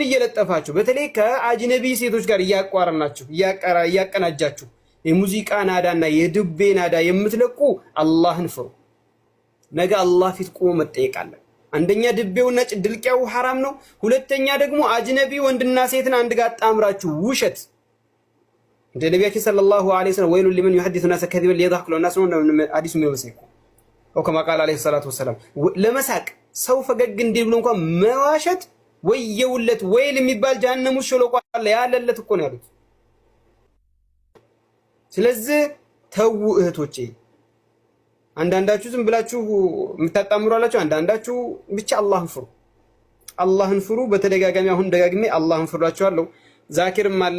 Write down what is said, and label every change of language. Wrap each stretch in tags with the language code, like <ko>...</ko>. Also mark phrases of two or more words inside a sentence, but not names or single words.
<am>እየለጠፋችሁ በተለይ ከአጅነቢ ሴቶች ጋር እያቋረናችሁ እያቀናጃችሁ የሙዚቃ ናዳና የድቤ ናዳ የምትለቁ አላህን ፍሩ። ነገ አላህ ፊት ቆሞ መጠየቅ አለ። አንደኛ ድቤውና ድልቂያው ሐራም ነው። ሁለተኛ ደግሞ አጅነቢ ወንድና ሴትን አንድ ጋር አጣምራችሁ ውሸት እንደ ነብያችን</am> <ar>صلى الله عليه وسلم ويل لمن يحدث الناس كذبا ليضحك الناس</ar> <am>ነው ሐዲሱ የሚመስለው</am> <ar>او كما قال عليه الصلاه والسلام</ar> <am>ለመሳቅ ሰው ፈገግ እንዲል ብሎ እንኳን መዋሸት ወየውለት ወይል የሚባል ጀሃነም ውስጥ ሸለቆ አለ ያለለት እኮ ነው ያሉት። ስለዚህ ተው እህቶቼ፣ አንዳንዳችሁ ዝም ብላችሁ የምታጣምሩ አላችሁ። አንዳንዳችሁ ብቻ አላህን ፍሩ፣ አላህን ፍሩ። በተደጋጋሚ አሁን ደጋግሜ አላህን ፍሩላችኋለሁ። ዛኪርም አለ</am>